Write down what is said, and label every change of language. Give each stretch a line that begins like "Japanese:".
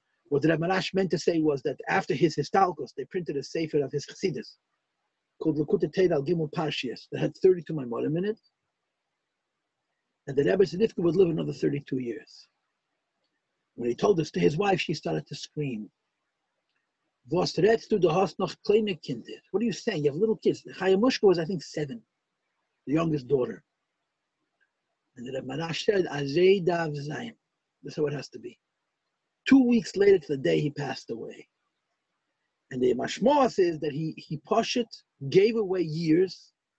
English: What the Rebbe Marash meant to say was that after his Histalkos, they printed a sefer of his Chassidus called Lekutei Teira Al Gimel Parshias that had 32 Maimorim in it, and the Rebbe Tzedivka would live another 32 years. When he told this to his wife, she started to scream.
Yiddish: Was redst du hast noch kleine Kinder?
English: What are you saying? You have little kids. Chayamushka was, I think, 7, the youngest daughter. And the Rebbe Marash said, Azei dav zayin. That's how it has to be. 2 weeks later to the day he passed away. And the mashmos is that he pashut, gave away years.